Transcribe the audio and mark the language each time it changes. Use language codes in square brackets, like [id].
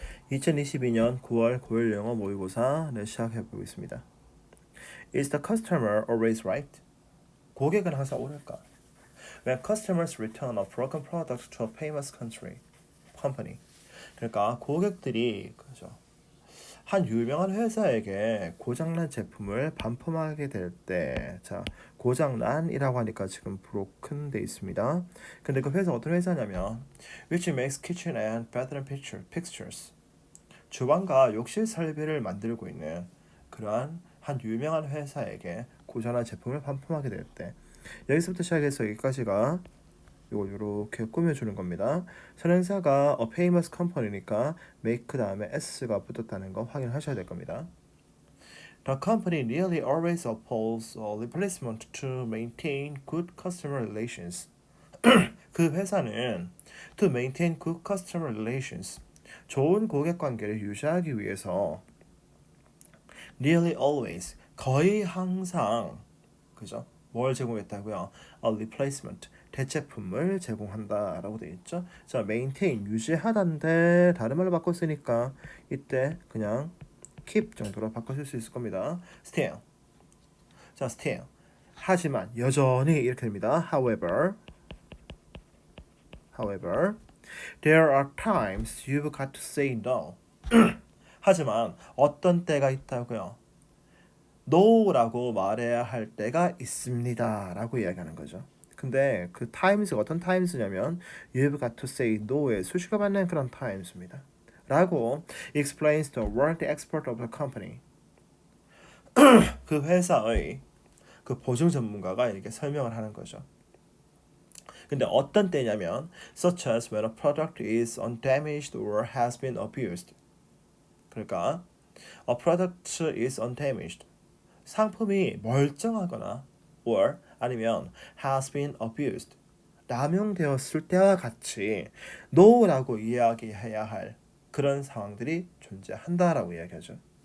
[ko] 2022년 9월 고일 영어 모의고사를 시작해 보겠습니다. [en] Is the customer always right? [ko] 고객은 항상 옳을까? [en] When customers return a broken product to a famous company. [ko] 그러니까 고객들이 그죠? 한 유명한 회사에게 고장난 제품을 반품하게 될 때, 자, 고장난이라고 하니까 지금 broken 돼 있습니다. 근데 그 회사 어떤 회사냐면, [en] which makes kitchen and bathroom fixtures. [ko] 주방과 욕실 설비를 만들고 있는 그러한 한 유명한 회사에게 고전한 제품을 반품하게 될 때, 여기서부터 시작해서 여기까지가 이거 이렇게 꾸며주는 겁니다. 선행사가 [en] a famous company [ko] 니까 make 다음에 s가 붙었다는 거 확인하셔야 될 겁니다. [en] The company nearly always upholds a replacement to maintain good customer relations. [ko] 그 회사는 [en] to maintain good customer relations, [ko] 좋은 고객 관계를 유지하기 위해서 [en] nearly always, [ko] 거의 항상, 그죠? 뭘 제공했다고요? [en] A replacement, [ko] 대체품을 제공한다라고 되어 있죠. 자, maintain, 유지하다인데 다른 말로 바꿨으니까 이때 그냥 keep 정도로 바꿔줄 수 있을 겁니다. still, 자, still, 하지만 여전히 이렇게 됩니다. [en] However, there are times you've got to say no. [ko] 하지만 어떤 때가 있다고요? no라고 말해야 할 때가 있습니다 라고 이야기하는 거죠. 근데 그 times가 어떤 times냐면 [en] you've got to say no [ko] 의 수식어 받는 그런 times입니다 라고 [en] explains the world expert of the company. [ko] 그 회사의 그 보증 전문가가 이렇게 설명을 하는 거죠. 근데 어떤 때냐면 [en] such as when a product is undamaged or has been abused. [ko] 그러니까 [en] a product is undamaged, [ko] 상품이 멀쩡하거나 or 아니면 [en] has been abused, [ko] 남용되었을 때와 같이 no라고 이야기해야 할 그런 상황들이 존재한다라고 이야기하죠.